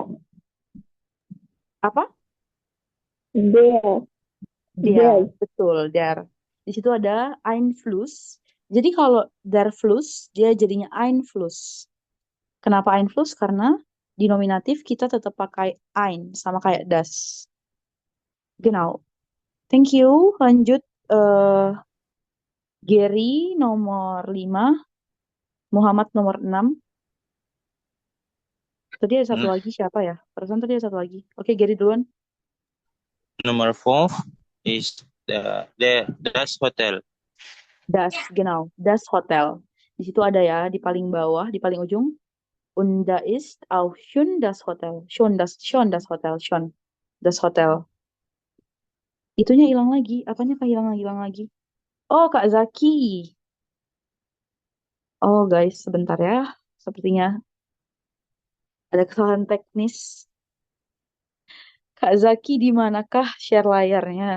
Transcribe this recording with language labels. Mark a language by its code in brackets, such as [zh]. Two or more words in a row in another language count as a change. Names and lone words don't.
[id] apa? Dia. Der, betul, der. Di situ ada Einfluss. Jadi kalau [de] der Fluss, [id] dia jadinya Einfluss. Kenapa Einfluss? Karena di nominatif kita tetap pakai ein sama kayak das. Genau. [en] Thank you. [id] Lanjut Gary nomor 5, Muhammad nomor 6. Tadi ada satu lagi siapa ya? Perasaan tadi ada satu lagi. Oke, Gary duluan. [en] Number 4 is [de] das Hotel. Das, genau. Das Hotel. [id] Di situ ada ya, di paling bawah, di paling ujung. [de] Und da ist auch schon das Hotel. Schon das Hotel. Schon das Hotel. [id] Itunya hilang lagi. Apanya hilang lagi? Oh, Kak Zaki. Oh, guys, sebentar ya. Sepertinya ada kesalahan teknis. Kak Zaki, di manakah share layarnya?